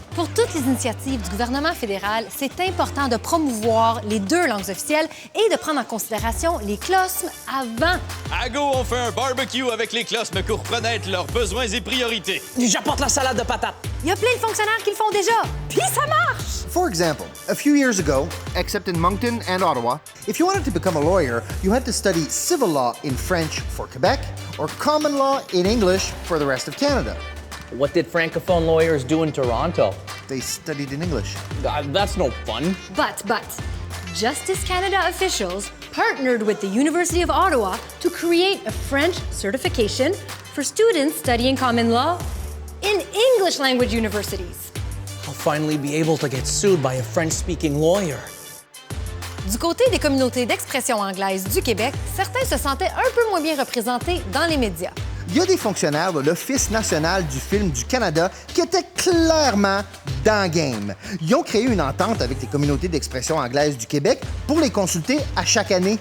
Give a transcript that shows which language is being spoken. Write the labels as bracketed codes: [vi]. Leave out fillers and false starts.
[fr] Pour toutes les initiatives du gouvernement fédéral, c'est important de promouvoir les 2 langues officielles et de prendre en considération les closmes avant. À go, on fait un barbecue avec les closmes pour connaître leurs besoins et priorités. J'apporte la salade de patates. Il y a plein de fonctionnaires qui le font déjà, puis ça marche! [en] For example, a few years ago, except in Moncton and Ottawa, if you wanted to become a lawyer, you had to study civil law in French for Quebec or common law in English for the rest of Canada. What did Francophone lawyers do in Toronto? They studied in English. That's no fun. But, Justice Canada officials partnered with the University of Ottawa to create a French certification for students studying common law in English language universities. I'll finally be able to get sued by a French-speaking lawyer. [fr] Du côté des communautés d'expression anglaise du Québec, certains se sentaient un peu moins bien représentés dans les médias. Il y a des fonctionnaires de l'Office national du film du Canada qui étaient clairement dans le game. Ils ont créé une entente avec les communautés d'expression anglaise du Québec pour les consulter à chaque année.